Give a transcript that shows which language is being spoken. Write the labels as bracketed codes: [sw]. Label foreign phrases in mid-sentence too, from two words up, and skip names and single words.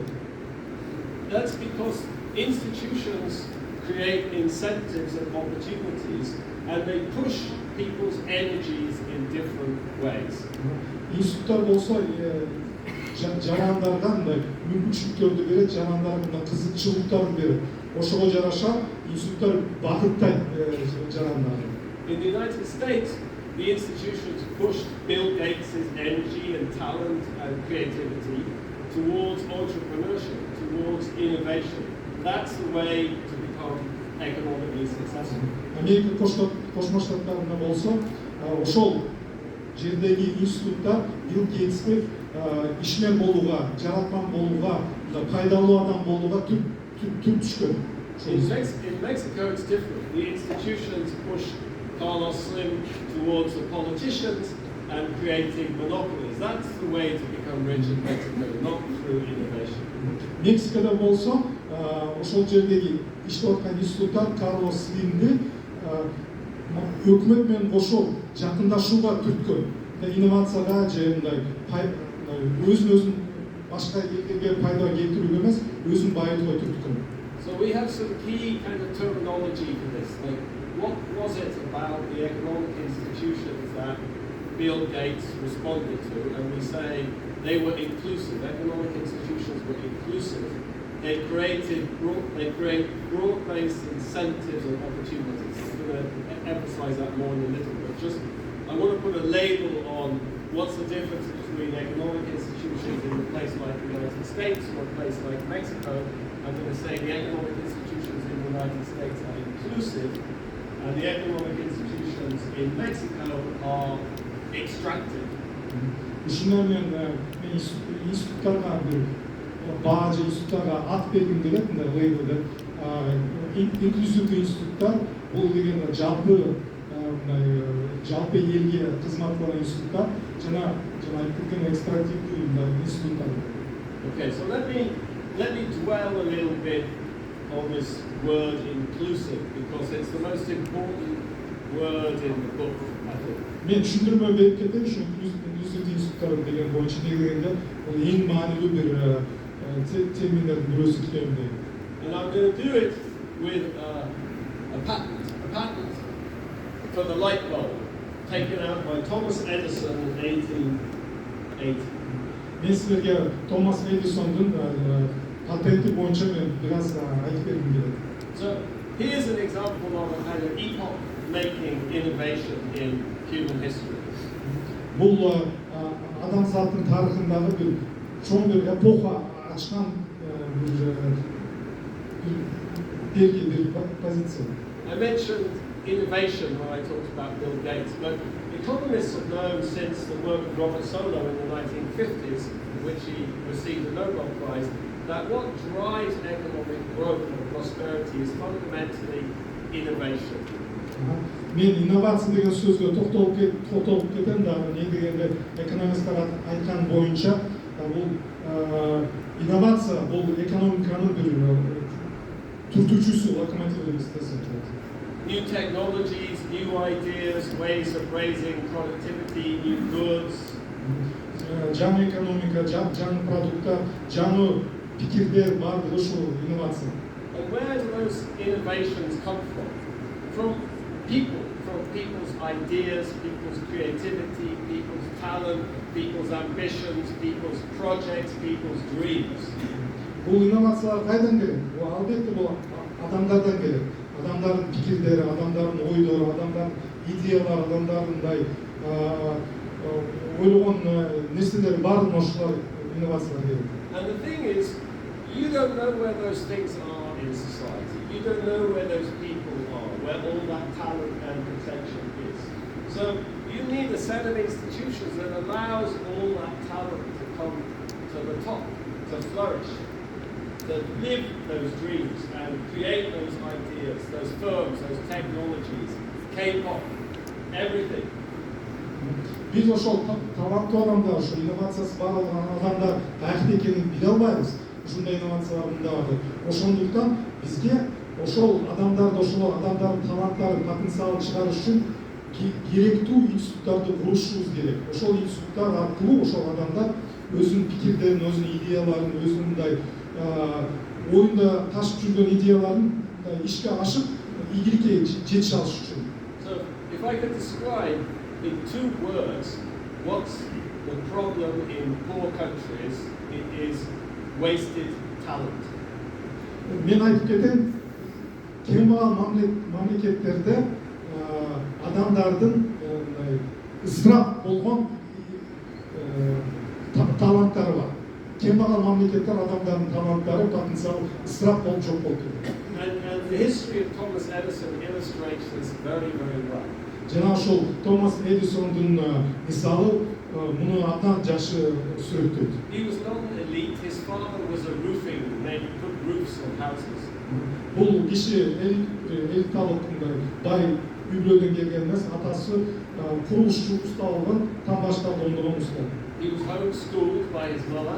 [en] That's because institutions create incentives and opportunities, and they push people's energies in different ways. [ky] Институттар болсо жарандарга мындай мүмкүнчүлүктөрдү берет, жарандарга кызыкчылыктарын берет. Ошого жараша институттар багыттайт жарандарды. [en] In the United States, the institutions pushed Bill Gates' energy and talent and creativity towards entrepreneurship, towards innovation. That's the way to become economically successful. [ky] Америка Кошмо Штаттарында болсо, ошол жердеги институттар Билл Гейтсти ишмер болууга, жараткан болууга, пайдалуу адам болууга түп түшкөн. [en] In Mexico, it's different. The institutions push Carlos Slim towards the politicians and creating monopolies. That's the way to become rich in Mexico, not through innovation. [ky] Мексикада болсо, ошол жердеги иштеп аткан институттар Карлос Слимди өкмөт менен кошо жакындашууга түрткөн. Инновацияга же мындай өзүн башка элдерге пайда келтирүүгө эмес, өзүн байытууга түрткөн. [en] So we have some key kind of terminology for this. Like, what was it about the economic institutions that Bill Gates responded to? And we say they were inclusive. Economic institutions were inclusive. They create broad-based incentives and opportunities. I'm going to emphasize that more in a little bit. I want to put a label on what's the difference between economic institutions in a place like the United States or a place like Mexico. I'm going to say the economic institutions in the United States are inclusive, and the economic institutions in Mexico are extractive. [ky] Ушундан мен институттарга бир баажы институттарга ат бергим келет, мындай лейбл деп. Инклюзивдүү институттар бул деген жалпы элге кызмат кылган институттар жана айткан экстрактивдүү институттар. [en] Okay, so let me dwell a little bit on this word inclusive, because it's the most important word in the book, I think. [ky] Мен түшүндүрмө берип кетем, ушу инклюзивдүү институттар деген боюнча дегенде бул эң маанилүү бир терминдердин бирөөсү деп дейм. [en] And I'm going to do it with a patent for the light bulb taken out by Thomas Edison in 1880. [ky] Мен силерге Томас Эдисондун патенти боюнча мен бираз айтып бергим келет. [en] So here's an example of a kind of epoch-making innovation in human history. [ky] Бул адамзаттын тарыхындагы бир чоң бир эпоха ачкан бир позиция. [en] I mentioned innovation when I talked about Bill Gates, but economists have known since the work of Robert Solow in the 1950s, in which he received the Nobel Prize, that what drives economic growth and prosperity is fundamentally innovation. [ky] Мен инновация деген сөзгө токтолуп кетем да, не дегенде экономисттер айткан боюнча бул инновация бул экономиканын бир түртүүчүсү, локомотив деп эстесин. [en] New technologies, new ideas, ways of raising productivity, new goods. [ky] Жаңы экономика, жаңы продукттар, жаңы пикирдер баардыгы ушул инновация. [en] And where do those innovations come from? From people, from people's ideas, people's creativity, people's talent, people's ambitions, people's projects, people's dreams. [ky] Бул инновациялар кайдан келет? Бул албетте бул адамдардан келет. Адамдардын пикирдери, адамдардын ойдору, адамдардын идеялары, адамдардын ойлогон нерселери баардыгын ошолор инновациялар келет. [en] And the thing is, you don't know where those things are in society. You don't know where those people are, where all that talent and potential is. So you need a set of institutions that allows all that talent to come to the top, to flourish, to live those dreams and create those ideas, those firms, those technologies, K-pop, everything. [ky] Biz ошол таланттуу адамдар, ошол инновациясы бар адамдар каякта экенин биле албайбыз. Ушундай инновациялар мында бар. Ошондуктан бизге ошол адамдарды, ошол адамдардын таланттарын, потенциалын чыгарыш үчүн керектүү институттарды курушубуз керек. Ошол институттар аркылуу ошол адамдар өзүнүн пикирдерин, өзүнүн идеяларын, өзүнүн мындай оюнда ташып жүргөн идеяларын ишке ашып, ийгиликке жетише алыш үчүн. [en] So if I could describe in 2 words what's the problem in poor countries, it is wasted talent. [ky] Мен айтып кетем, кем багал мамлекеттерде адамдардын ысырап болгон таланттары бар. Кем багал мамлекеттер адамдардын таланттары, потенциалы ысырап болуп жок болуп кетет. [en] And the history of Thomas Edison illustrates this very, very well. [ky] Жана ошол Томас Эдисондун мисалы муну абдан жакшы сүрөттөйт. [en] He was not an elite. His father was a roofing man, put roofs on houses. [ky] Бул киши элиталык бай үй-бүлөдөн келген эмес, атасы курулушчу уста болгон, тамбаштарды оңдогон уста. [en] He was homeschooled by his mother.